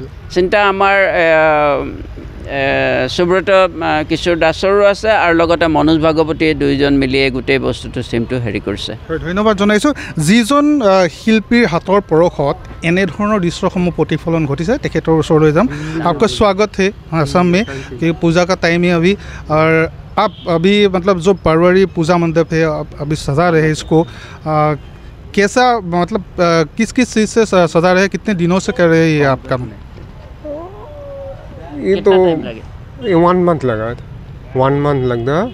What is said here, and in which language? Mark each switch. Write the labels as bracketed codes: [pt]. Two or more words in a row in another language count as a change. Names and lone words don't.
[as] চিন্তা আমাৰ সুব্ৰত কিশোৰ দাসৰো আছে আৰু লগতে মনোজ ভাগৱতীয়ে দুইজন মিলি গোটেই বস্তুটো চিমটো হেৰি কৰিছে ধন্যবাদ জনাইছোঁ যিজন শিল্পীৰ হাতৰ পৰশত এনেধৰণৰ দৃশ্যসমূহ প্ৰতিফলন ঘটিছে তেখেতৰ ওচৰলৈ যাম [hi] आपका स्वागत है असम में कि पूजा का टाइम है अभी और आप अभी मतलब जो बारवारी पूजा मंडप है अभी सजा रहे हैं इसको, कैसा मतलब किस किस चीज़ से सजा रहे हैं, कितने दिनों से कर रहे हैं ये आप काम? ये तो 1 मंथ लगा था, 1 मंथ लगता है।